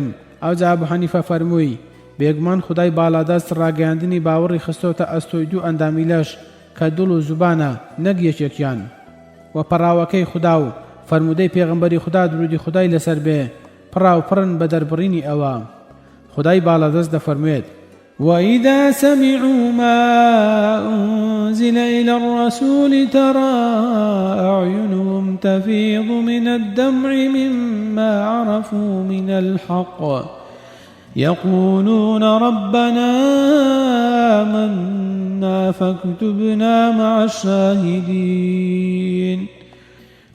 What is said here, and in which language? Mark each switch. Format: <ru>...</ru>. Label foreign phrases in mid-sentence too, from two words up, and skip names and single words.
<ckb>ئەو جا ئەبوو حەنیفە فەرمووی بێگومان خودای باڵادەست ڕاگەیاندنی باوەڕی خستۆتە ئەستۆی دوو ئەندامی لەش کە دڵ و زوبانە نەک یەکێکیان و پەراوەکەی خوددا و فەرمودەی پێغەمبەری خوددا درودی خودای لەسەر بێ پڕاو پڕن بە دەربڕینی ئەوە. خودای باڵادەست دەفەرموێت</ckb> <ar>وإذا سمعوا ما أنزل إلى الرسول ترى أعينهم تفيض من الدمع مما عرفوا من الحق يقولون ربنا آمنا فاكتبنا مع الشاهدين.</ar>